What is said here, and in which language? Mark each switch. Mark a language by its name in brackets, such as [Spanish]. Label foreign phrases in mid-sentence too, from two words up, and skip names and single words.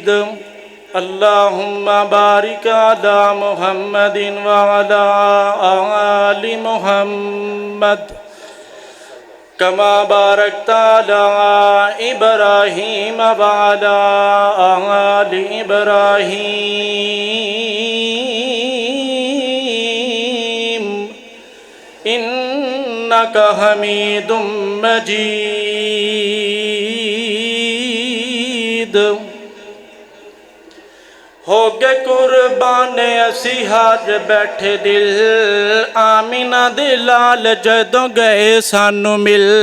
[Arabic] اللهم بارك على محمد وعلى آل محمد كما باركت على إبراهيم وعلى آل إبراهيم إنك حميد مجيد. [Punjabi] ہو گئے قربان اسی ہر بیٹھے دل، آمنہ دے لال جدوں گئے سانوں مل.